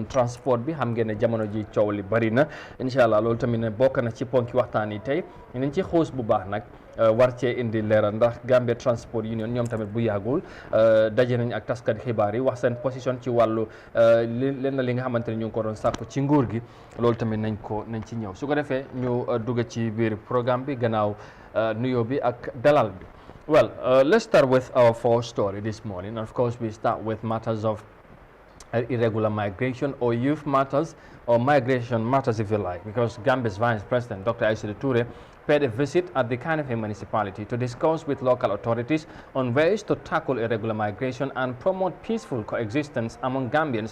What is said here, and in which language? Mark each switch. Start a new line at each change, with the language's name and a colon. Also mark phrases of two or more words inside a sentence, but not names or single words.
Wolof: transport bi xam ngeen ne jamono ji coow li bari na
Arabic: إن شاء الله
Wolof: loolu tamit ne bokk na ci ponki waxtaan yi tey nañ ci xuus bu baax nag war cee indi leeral ndax Gambia Transport Union ñoom tamit bu yàggul daje nañ ak taskat xibaar yi wax seen position ci wàllu leen li nga xamante ne ñu ngi ko doon sàkku ci nguur gi loolu tamit nañ ci ñëw su ko defee ñu dugg ci biir programme bi gannaaw nuyoo bi ak dalal bi.
English: Well, let's start with our first story this morning. And of course, we start with matters of irregular migration or youth matters or migration matters, if you like, because Gambia's Vice President, Dr. Aïssatou Touré, paid a visit at the Kanifing municipality to discuss with local authorities on ways to tackle irregular migration and promote peaceful coexistence among Gambians.